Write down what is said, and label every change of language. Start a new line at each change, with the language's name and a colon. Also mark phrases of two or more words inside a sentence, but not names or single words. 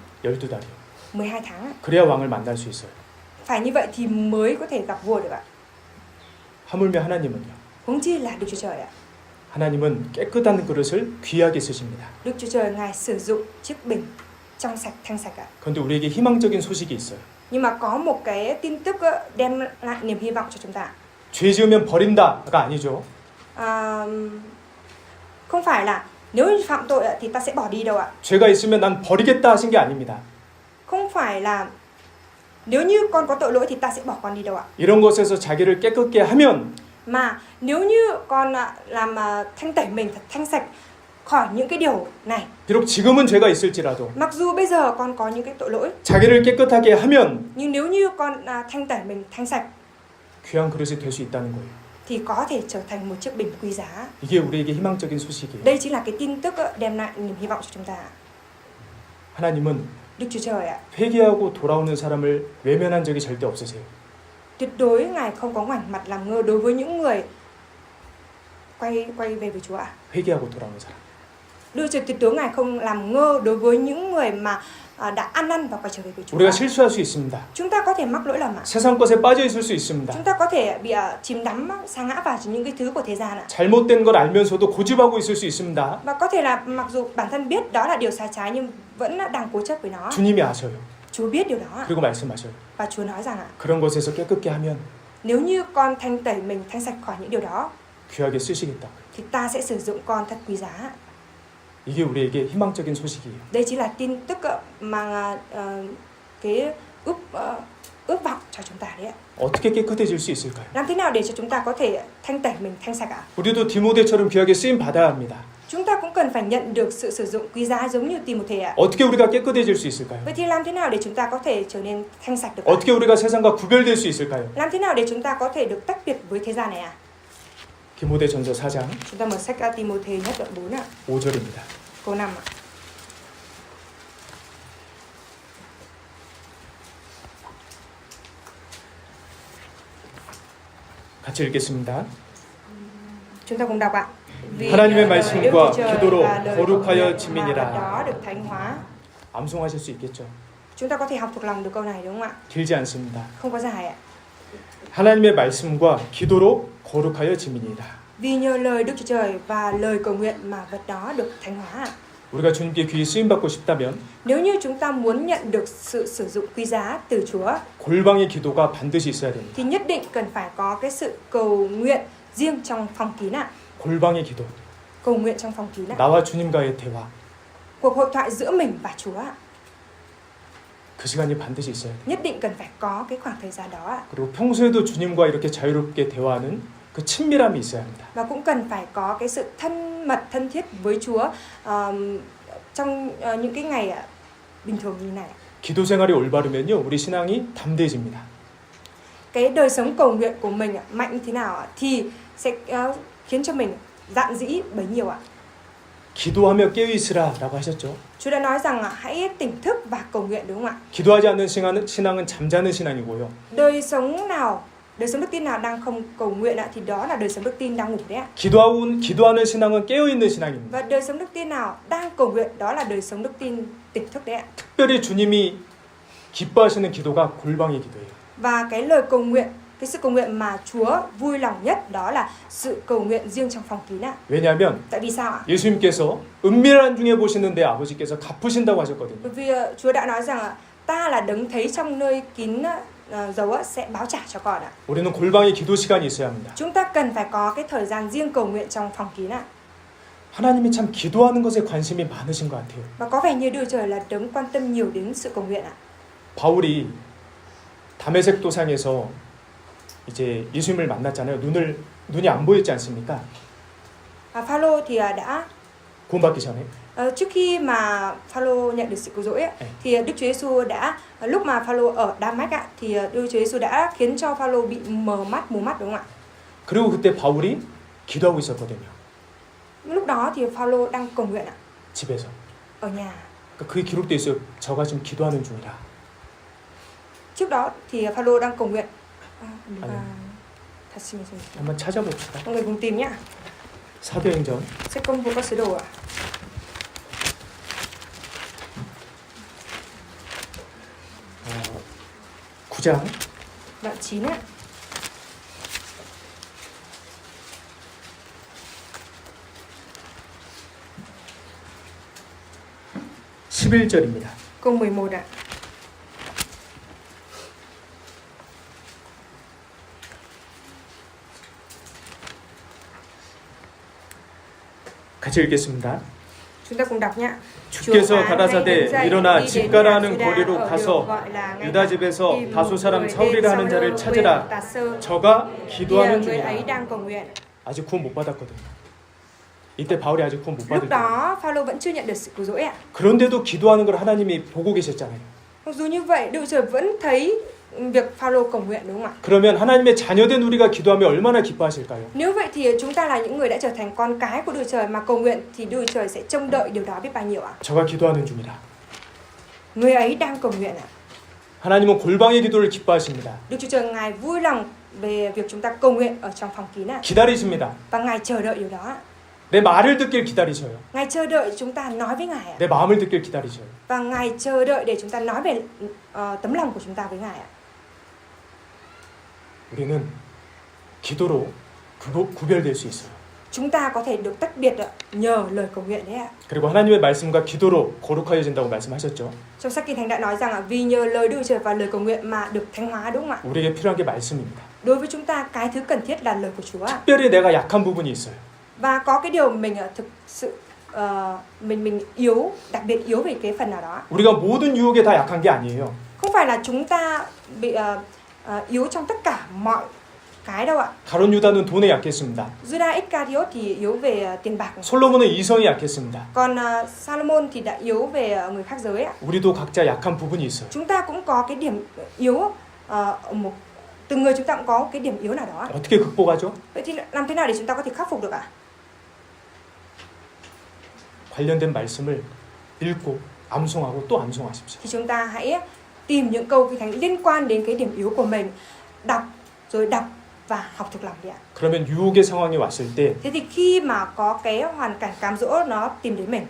Korean: 12달이요.
Vietnamese: 12 tháng ạ.
Korean: 그래야 왕을 만날 수 있어요.
Vietnamese: Phải như vậy thì mới có thể gặp vua được ạ.
Korean: 하물며 하나님은요.
Vietnamese: Huống chi là Đức Chúa Trời ạ.
Korean: 하나님은 깨끗한 그릇을 귀하게 쓰십니다.
Vietnamese: Đức Chúa Trời Ngài sử dụng chiếc bình trong sạch thanh sạch ạ.
Korean: 그런데 우리에게 희망적인 소식이 있어요.
Vietnamese: Nhưng mà có một cái tin tức đem lại niềm hy vọng cho chúng ta.
Korean: 죄 지으면 버린다가 아니죠.
Vietnamese: Không phải là nếu phạm tội thì ta sẽ bỏ đi đâu ạ.
Korean: 죄가 있으면 난 버리겠다 하신 게 아닙니다.
Vietnamese: Không phải là nếu như con có tội lỗi thì ta sẽ bỏ con đi đâu ạ.
Korean: 이런 것에서 자기를 깨끗게 하면
Vietnamese: Mà nếu như con làm thanh tẩy mình thật thanh sạch khỏi những cái điều này.
Korean: 비록 지금은 죄가 있을지라도
Vietnamese: Mặc dù bây giờ con có những cái tội lỗi.
Korean: 자기를 깨끗하게 하면
Vietnamese: Nhưng nếu như con thanh tẩy mình thanh sạch
Korean: 귀한 그릇이 될 수 있다는 거예요.
Vietnamese: thì có thể trở thành một chiếc bình quý giá.
Korean: 이게 우리에게 희망적인 소식이에요.
Vietnamese: Đây chính là cái tin tức đem lại niềm hy vọng cho chúng ta.
Korean: 하나님은
Vietnamese: Đức Chúa Trời ạ.
Korean: 회개하고 돌아오는 사람을 외면한 적이 절대 없으세요.
Vietnamese: Tuyệt đối Ngài không có ngoảnh mặt làm ngơ đối với những người quay về với Chúa ạ.
Korean: 회개하고 돌아오는 사람.
Vietnamese: Đức Chúa tuyệt đối Ngài không làm ngơ đối với những người mà đã ăn năn và quay trở về với Chúa.
Korean: 우리가 실수할 수 있습니다.
Vietnamese: Chúng ta có thể mắc lỗi lầm ạ.
Korean: 세상 것에 빠져 있을 수 있습니다.
Vietnamese: Chúng ta có thể bị chìm đắm sa ngã vào những cái thứ của thế gian ạ.
Korean: 잘못된 걸 알면서도 고집하고 있을 수 있습니다.
Vietnamese: Và có thể là mặc dù bản thân biết đó là điều sai trái nhưng vẫn đang cố chấp với nó.
Korean: 주님이 아셔요.
Vietnamese: Chúa biết điều đó ạ.
Korean: 그리고 말씀하셔요.
Vietnamese: Và Chúa nói rằng ạ,
Korean: 그런 것에서 깨끗게 하면
Vietnamese: nếu như con thanh tẩy mình thanh sạch khỏi những điều đó
Korean: 귀하게 쓰시겠다.
Vietnamese: thì ta sẽ sử dụng con thật quý giá.
Korean: 이게 우리에게 희망적인 소식이에요.
Vietnamese: Đây chỉ là tin tức mà cái ước vọng cho chúng ta đấy ạ.
Korean: 어떻게 깨끗해질 수 있을까요?
Vietnamese: Làm thế nào để cho chúng ta có thể thanh tẩy mình thanh sạch ạ?
Korean: 우리도 디모데처럼 귀하게 쓰임 받아야 합니다.
Vietnamese: Chúng ta cũng cần phải nhận được sự sử dụng quý giá giống như Timôthê ạ.
Korean: 어떻게 우리가 깨끗해질 수 있을까요?
Vietnamese: Vậy thì làm thế nào để chúng ta có thể trở nên thanh sạch được ạ?
Korean: 어떻게 우리가 세상과 구별될 수 있을까요?
Vietnamese: Làm thế nào để chúng ta có thể được tách biệt với thế gian này ạ?
Korean: 디모데전서 4장
Vietnamese: Chúng ta mở sách Timôthê nhất đoạn 4 ạ,
Korean: 5절입니다.
Vietnamese: câu 5 ạ.
Korean: 같이 읽겠습니다.
Vietnamese: Chúng ta cùng đọc ạ. Vì
Korean: 하나님의
Vietnamese: lời
Korean: 말씀과
Vietnamese: Đức Chúa Trời
Korean: 기도로
Vietnamese: và lời
Korean: 거룩하여
Vietnamese: cầu nguyện
Korean: 지민이라.
Vietnamese: mà đó được thánh hóa.
Korean: 암송하실 수 있겠죠?
Vietnamese: Chúng ta có thể học thuộc lòng được câu này đúng không ạ?
Korean: 길지 않습니다.
Vietnamese: Không có dài ạ.
Korean: 하나님의 말씀과 기도로 거룩하여 지민이라.
Vietnamese: Vì nhờ lời Đức Chúa Trời và lời cầu nguyện mà vật đó được thánh hóa ạ.
Korean: 우리가 주님께 귀히 쓰임 받고 싶다면
Vietnamese: Nếu như chúng ta muốn nhận được sự sử dụng quý giá từ Chúa
Korean: 골방의 기도가 반드시 있어야 됩니다.
Vietnamese: thì nhất định cần phải có cái sự cầu nguyện riêng trong phòng kín ạ.
Korean: 골방의 기도.
Vietnamese: Cầu nguyện trong phòng kín ạ.
Korean: 나와 주님과의 대화.
Vietnamese: Cuộc hội thoại giữa mình và Chúa ạ.
Korean: 그 시간이 반드시 있어야 돼요.
Vietnamese: Nhất định cần phải có cái khoảng thời gian đó ạ.
Korean: 그리고 평소에도 주님과 이렇게 자유롭게 대화하는 그 친밀함이 있어야 합니다.
Vietnamese: Và cũng cần phải có cái sự thân mật, thân thiết với Chúa trong những cái ngày bình thường như này.
Korean: 기도 생활이 올바르면요, 우리 신앙이 담대해집니다.
Vietnamese: Cái đời sống cầu nguyện của mình mạnh như thế nào ạ? Thì sẽ khiến cho mình dạn dĩ bấy nhiêu ạ.
Korean: 기도하며 깨어 있으라라고 하셨죠.
Vietnamese: Chúa đã nói rằng hãy tỉnh thức và cầu nguyện đúng không ạ?
Korean: 기도하지 않는 신앙은 잠자는 신앙이고요.
Vietnamese: Đời sống đức tin nào đang không cầu nguyện thì đó là đời sống đức tin đang ngủ đấy ạ.
Korean: 기도하는 신앙은 깨어 있는 신앙입니다.
Vietnamese: Và đời sống đức tin nào đang cầu nguyện đó là đời sống đức tin tỉnh thức đấy ạ.
Korean: 특별히 주님이 기뻐하시는 기도가 골방의 기도예요.
Vietnamese: Và cái lời cầu nguyện Cái sự cầu nguyện mà Chúa vui lòng nhất đó là sự cầu nguyện riêng trong phòng kín ạ.
Korean: 왜냐하면
Vietnamese: Tại vì sao ạ?
Korean: 예수님께서 은밀한 중에 보시는데 아버지께서 갚으신다고 하셨거든요.
Vietnamese: Bởi vì Chúa đã nói rằng ta là đấng thấy trong nơi kín giấu sẽ báo trả cho con ạ.
Korean: 우리는 골방에 기도 시간이 있어야 합니다.
Vietnamese: Chúng ta cần phải có cái thời gian riêng cầu nguyện trong phòng kín ạ.
Korean: 하나님이 참 기도하는 것에 관심이 많으신 것 같아요.
Vietnamese: Và có vẻ như Đức Trời là đấng quan tâm nhiều đến sự cầu nguyện ạ.
Korean: 바울이 다메섹 도상에서 이제 예수님을 만났잖아요. 눈이 안 보였지 않습니까?
Vietnamese: Phaolô thì đã
Korean: 구원받기 전에.
Vietnamese: trước khi mà Phaolô nhận được sự cứu rỗi thì Đức Chúa Giêsu đã lúc mà Phaolô ở Đa-mách thì Đức Chúa Giêsu đã khiến cho Phaolô bị mù mắt đúng không ạ?
Korean: 그리고 그때 바울이 기도하고 있었거든요.
Vietnamese: Lúc đó thì Phaolô đang cầu nguyện ạ,
Korean: 집에서.
Vietnamese: ở nhà.
Korean: 그게 기록돼 있어요. 저가 지금 기도하는 중이라.
Vietnamese: Trước đó thì Phaolô đang cầu nguyện.
Korean: 한번 찾아봅시다.
Vietnamese: Mọi người cùng tìm nhá.
Korean: 사도행전
Vietnamese: Sách Công vụ các sứ đồ ạ.
Korean: 9장
Vietnamese: Đoạn 9 ạ.
Korean: (11절입니다)
Vietnamese: Câu 11 ạ.
Korean: 같이 읽겠습니다.
Vietnamese: Chúng ta cùng đọc nhá.
Korean: 주께서 가라사대 일어나 집 가라 하는 거리로 가서 유다 집에서 다소 사람 사울이라 하는 자를 찾으라. 저가 기도하는 중이라. 아직 구원 못 받았거든요. 이때 바울이 아직 구원 못
Vietnamese: Lúc
Korean: 받을 때.
Vietnamese: đó Phaolô vẫn chưa nhận được sự cứu rỗi ạ.
Korean: 그런데도 기도하는 걸 하나님이 보고 계셨잖아요.
Vietnamese: Mặc dù như vậy, Đức Trời vẫn thấy việc Phaolô cầu nguyện đúng không ạ?
Korean: 그러면 하나님의 자녀된 우리가 기도하면 얼마나 기뻐하실까요?
Vietnamese: Nếu vậy thì chúng ta là những người đã trở thành con cái của Đức Trời mà cầu nguyện thì Đức Trời sẽ trông đợi điều đó biết bao nhiêu ạ?
Korean: 저가 기도하는 중이라.
Vietnamese: Người ấy đang cầu nguyện ạ.
Korean: 하나님은 골방의 기도를 기뻐하십니다.
Vietnamese: Đức Chúa Trời Ngài vui lòng về việc chúng ta cầu nguyện ở trong phòng kín ạ.
Korean: 기다리십니다.
Vietnamese: Và Ngài chờ đợi điều đó ạ.
Korean: 내 말을 듣길 기다리셔요.
Vietnamese: Ngài chờ đợi chúng ta nói với Ngài ạ.
Korean: 내 마음을 듣길 기다리셔요.
Vietnamese: Và Ngài chờ đợi để chúng ta nói về tấm lòng của chúng ta với Ngài ạ.
Korean: 우리는 기도로 구별될 수 있어요.
Vietnamese: Chúng ta có thể được tách biệt nhờ lời cầu nguyện đấy ạ.
Korean: 그리고 하나님의 말씀과 기도로 거룩하여진다고 말씀하셨죠.
Vietnamese: Trong sách Kinh Thánh đã nói rằng vì nhờ lời Đức Trời và lời cầu nguyện mà được thánh hóa đúng không ạ?
Korean: 우리에게 필요한 게 말씀입니다.
Vietnamese: Đối với chúng ta cái thứ cần thiết là lời của Chúa ạ.
Korean: 특별히 내가 약한 부분이 있어요.
Vietnamese: Và có cái điều mình thực sự mình yếu, đặc biệt yếu về cái phần nào đó.
Korean: 우리가 모든 유혹에 다 약한 게 아니에요.
Vietnamese: Không phải là chúng ta bị yếu trong tất cả mọi cái đâu ạ.
Korean: 가론 유다는 돈에 약했습니다.
Vietnamese: Judas Iscariot thì yếu về tiền bạc.
Korean: 솔로몬은 이성에 약했습니다.
Vietnamese: Còn Salomon thì đã yếu về người khác giới ạ.
Korean: 우리도 각자 약한 부분이 있어요.
Vietnamese: Chúng ta cũng có cái điểm yếu từng người chúng ta cũng có cái điểm yếu nào đó.
Korean: 어떻게 극복하죠?
Vietnamese: Vậy thì làm thế nào để chúng ta có thể khắc phục được ạ?
Korean: 관련된 말씀을 읽고 암송하고 또 암송하십시오.
Vietnamese: Thì chúng ta hãy tìm những câu Kinh Thánh liên quan đến cái điểm yếu của mình, đọc và học thuộc lòng đi ạ.
Korean: 그러면 유혹의 상황이 왔을 때
Vietnamese: Thế thì khi mà có cái hoàn cảnh cám dỗ nó tìm đến mình,